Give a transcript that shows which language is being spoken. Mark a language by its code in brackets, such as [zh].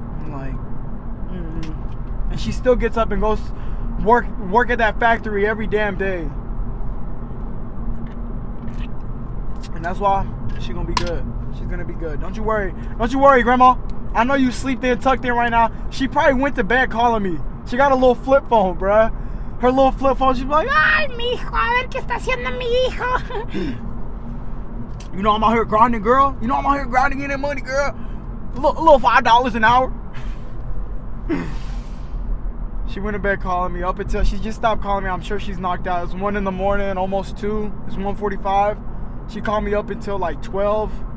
[en] Like, and she still gets up and goes work at that factory every damn day. And that's why she's gonna be good. She's gonna be good. Don't you worry. Don't you worry, Grandma. I know you sleep there tucked in right now. She probably went to bed calling me. She got a little flip phone, bruh. Her little flip phone, she's like, [es] ay, mijo, a ver qué está haciendo mi hijo. [en] You know I'm out here grinding, girl. You know I'm out here grinding, getting that money, girl. A little $5 an hour. She went to bed calling me up until she just stopped calling me. I'm sure she's knocked out. It's 1 in the morning, almost 2. It's 1:45. She called me up until like 12.